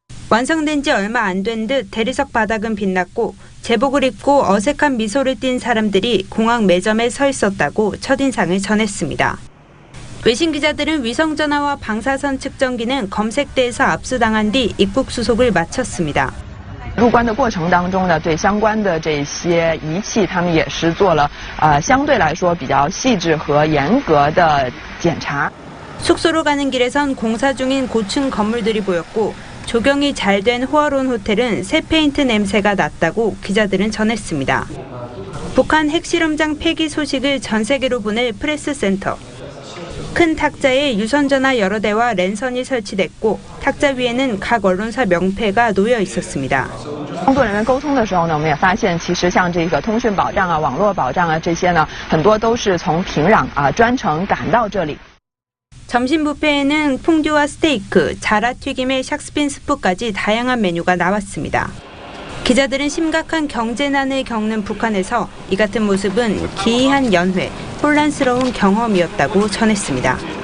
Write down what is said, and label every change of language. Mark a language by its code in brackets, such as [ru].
[ko] 완성된 지 얼마 안 된 듯 대리석 바닥은 빛났고 제복을 입고 어색한 미소를 띤 사람들이 공항 매점에 서 있었다고 첫인상을 전했습니다. 외신 기자들은 위성전화와 방사선 측정기는 검색대에서 압수당한 뒤 입국 수속을 마쳤습니다. [zh] 入关的过程当中呢，对相关的这些仪器，他们也是做了相对来说比较细致和严格的检查。 [ko] 숙소로 가는 길에선 공사 중인 고층 건물들이 보였고 조경이 잘 된 호화로운 호텔은 새 페인트 냄새가 났다고 기자들은 전했습니다. 북한 핵실험장 폐기 소식을 전 세계로 보낼 프레스센터. 큰 탁자에 유선전화 여러 대와 랜선이 설치됐고 탁자 위에는 각 언론사 명패가 놓여 있었습니다. [zh] 工作人员沟通的时候呢，我们也发现，其实像这个通讯保障啊、网络保障啊这些呢，很多都是从平壤专程赶到这里。 [ko] 점심 뷔페에는 퐁듀와 스테이크, 자라 튀김에 샥스핀 스프까지 다양한 메뉴가 나왔습니다. 기자들은 심각한 경제난을 겪는 북한에서 이 같은 모습은 기이한 연회, 혼란스러운 경험이었다고 전했습니다.